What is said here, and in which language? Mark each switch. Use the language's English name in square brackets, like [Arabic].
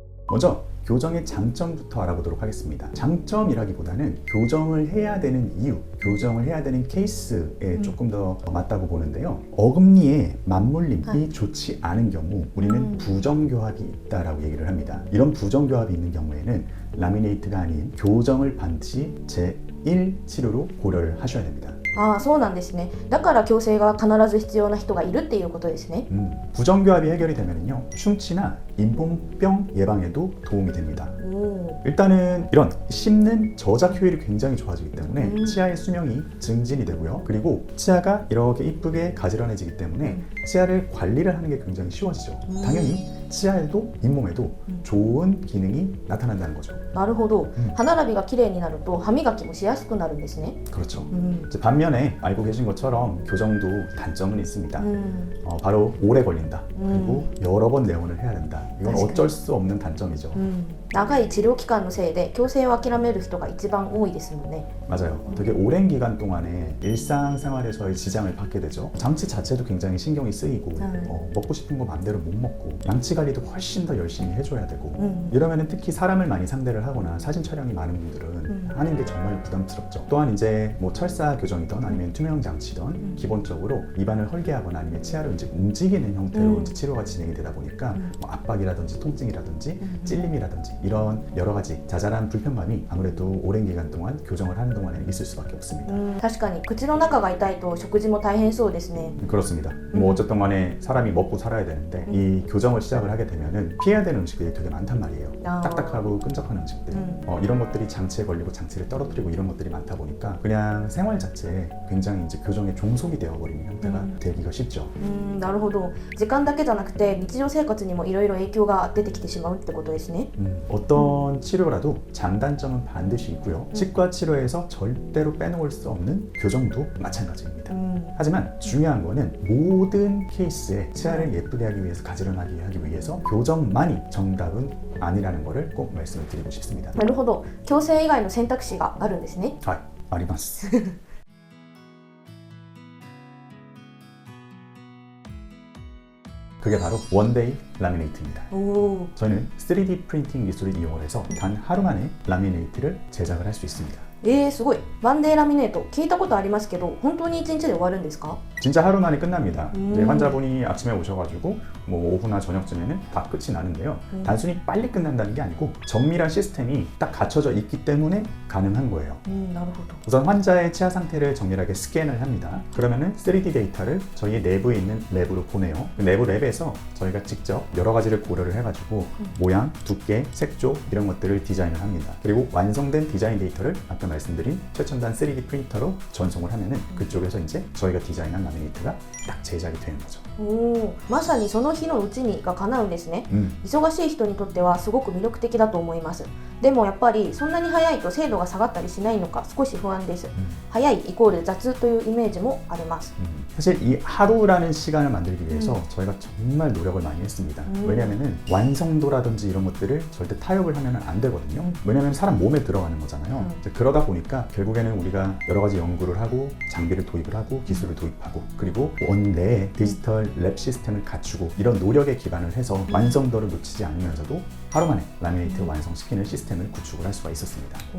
[Korean] 먼저 교정의 장점부터 알아보도록 하겠습니다. 장점이라기보다는 교정을 해야 되는 이유, 교정을 해야 되는 케이스에 조금 더 맞다고 보는데요. 어금니의 맞물림이 좋지 않은 경우 우리는 부정교합이 있다라고 얘기를 합니다. 이런 부정교합이 있는 경우에는 라미네이트가 아닌 교정을 반드시 제1 치료로 고려를 하셔야 됩니다. [Japanese] ああ、そうなんですね。だから矯正が必ず必要な人がいるっていうことですね。 [Korean] 부정교합이 해결이 되면요 충치나 인본병 예방에도 도움이 됩니다. 일단은 이런 씹는 저작 효율이 굉장히 좋아지기 때문에 치아의 수명이 증진이 되고요. 그리고 치아가 이렇게 이쁘게 가지런해지기 때문에 치아를 관리를 하는 게 굉장히 쉬워지죠. 당연히 치아에도 잇몸에도 좋은 기능이 나타난다는 거죠. [Japanese] なるほど。歯並びが綺麗になると歯磨きもしやすくなるんですね。 [Korean] 그렇죠. 이제 반면에 알고 계신 것처럼 교정도 단점은 있습니다. 바로 오래 걸린다. 그리고 여러 번 내원을 해야 된다. 이건 어쩔 수 없는 단점이죠. [Japanese] 長い治療期間のせいで矯正を諦める人が一番多いですもんね。 [Korean] 맞아요. 되게 오랜 기간 동안에 일상생활에서의 지장을 받게 되죠. 장치 자체도 굉장히 신경이 쓰이고 먹고 싶은 거 맘대로 못 먹고 양치 관리도 훨씬 더 열심히 해줘야 되고 이러면 특히 사람을 많이 상대를 하거나 사진 촬영이 많은 분들은 하는 게 정말 부담스럽죠. 또한 이제 뭐 철사 교정이든 아니면 투명 장치든 기본적으로 입안을 헐게 하거나 아니면 치아를 이제 움직이는 형태로 이제 치료가 진행이 되다 보니까 뭐 압박이라든지 통증이라든지 찔림이라든지 이런 여러 가지 자잘한 불편감이 아무래도 오랜 기간 동안 교정을 하는 동안에 있을 수밖에 없습니다. [Japanese] 確かに口の中が痛いと食事も大変そうですね。 [Korean] 그렇습니다. 뭐 어쨌든 간에 사람이 먹고 살아야 되는데 이 교정을 시작을 하게 되면은 피해야 되는 음식들이 되게 많단 말이에요. 아. 딱딱하고 끈적한 음식들 이런 것들이 장치에 걸리고 장치를 떨어뜨리고 이런 것들이 많다 보니까 그냥 생활 자체에 굉장히 이제 교정에 종속이 되어버리는 형태가 되기가 쉽죠. [Japanese] なるほど。時間だけじゃなくて日常生活にもいろいろ影響が出てきてしまうってことですね。 [Korean] 어떤 치료라도 장단점은 반드시 있고요. 치과 치료에서 절대로 빼놓을 수 없는 교정도 마찬가지입니다. 하지만 중요한 거는 모든 케이스에 치아를 예쁘게 하기 위해서 가지런하게 하기 위해서 교정만이 정답은 아니라는 것을 꼭 말씀을 드리고 싶습니다. [Japanese] なるほど。矯正以外の選択肢があるんですね。あります。 [Korean] 그게 바로 원데이 라미네이트입니다. おお。 저는 3D 프린팅 기술을 이용을 해서 단 하루 만에 라미네이트를 제작을 할 수 있습니다. [Japanese] すごい。ワンデーラミネート聞いたことありますけど、本当に1日で終わるんですか？ [Korean] 진짜 하루 만에 끝납니다. 이제 환자분이 아침에 오셔가지고 뭐 오후나 저녁쯤에는 다 끝이 나는데요. 단순히 빨리 끝난다는 게 아니고 정밀한 시스템이 딱 갖춰져 있기 때문에 가능한 거예요. [Japanese] なるほど。 [Korean] 우선 환자의 치아 상태를 정밀하게 스캔을 합니다. 그러면은 3D 데이터를 저희 내부에 있는 랩으로 보내요. 그 내부 랩에서 저희가 직접 여러 가지를 고려를 해가지고 모양, 두께, 색조 이런 것들을 디자인을 합니다. 그리고 완성된 디자인 데이터를 아까 말씀드린 최첨단 3D 프린터로 전송을 하면은 그쪽에서 이제 저희가 디자인한 라미네이트가 딱 제작이 되는 거죠. おお。 [Japanese] まさにその日のうちにが叶うんですね。忙しい人にとってはすごく魅力的だと思います。でもやっぱりそんなに早いと精度が下がったりしないのか少し不安です。早いイコール雑というイメージもあります。 [Korean] 사실 이 하루라는 시간을 만들기 위해서 저희가 정말 노력을 많이 했습니다. 왜냐하면 완성도라든지 이런 것들을 절대 타협을 하면 안 되거든요. 왜냐하면 사람 몸에 들어가는 거잖아요. 이제 그러다 보니까 결국에는 우리가 여러 가지 연구를 하고 장비를 도입을 하고 기술을 도입하고 그리고 원내에 디지털 랩 시스템을 갖추고 이런 노력에 기반을 해서 완성도를 놓치지 않으면서도 하루 만에 라미네이트 완성시키는 시스템을 구축을 할 수가 있었습니다.